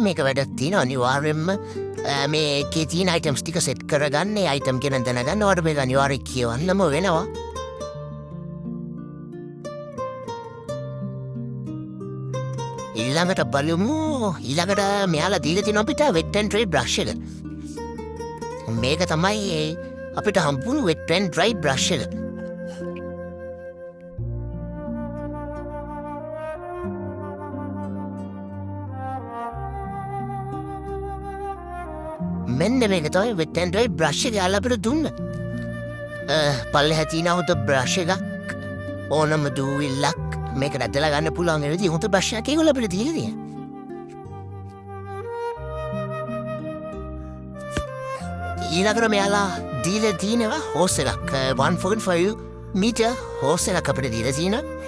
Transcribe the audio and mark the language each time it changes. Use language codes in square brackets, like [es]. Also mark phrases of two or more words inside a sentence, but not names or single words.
[si] මේක වැඩක් තියෙනවා අනිවාර්යෙන්ම මේකේ තියෙන අයිටම්ස් ටික සෙට් කරගන්න. ඒ අයිටම් ගැන දැනගන්න ඔයාලට මේක අනිවාර්යෙන් කියවන්නම වෙනවා. ඊළඟට බලමු ඊළඟට මෙයාලා දීලා තියෙනවා අපිට [en] wet and dry brush [si] එක. මේක තමයි අපිට හම්බුණු [en] wet and dry brush [si] එක. මෙන්න මේක තමයි [en] wet and dry brush [si] එක යාළුවා අපිට දුන්න. පල්ලෙහා තියෙනවා උත brush එකක් ඕනම දූවිල්ලක් මේක රැදලා ගන්න පුළුවන් ඒ විදිහ හොඳ බ්‍රෂ් එකක් ඒගොල්ලෝ අපිට දීලා තියෙනවා. ඊළඟට මෙයාලා දීලා තියෙනවා හෝස් එකක් 1.5 මීටර් හෝස් එකක් අපිට දීලා තියෙනවා.